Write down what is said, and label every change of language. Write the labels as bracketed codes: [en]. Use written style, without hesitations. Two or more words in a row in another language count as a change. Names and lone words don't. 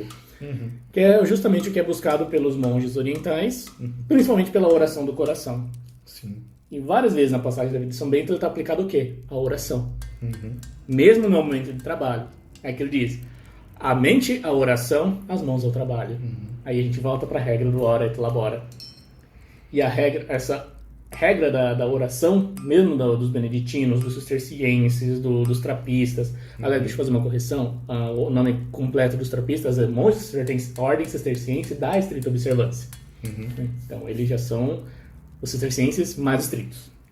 [pt] Que é justamente o que é buscado pelos monges orientais, principalmente pela oração do coração. Sim. E várias vezes na passagem da vida de São Bento ele está aplicado o quê? A oração. Mesmo no momento de trabalho. É que ele diz: a mente, a oração, as mãos ao trabalho. Aí a gente volta para a regra do [la] ora et labora. [pt] E essa regra da oração, mesmo dos beneditinos, dos cistercienses, dos trapistas. Aliás, deixa eu fazer uma correção. O nome completo dos trapistas é Monges Ordem Cisterciense da Estrita Observância. Então, eles já são os cistercienses mais estritos.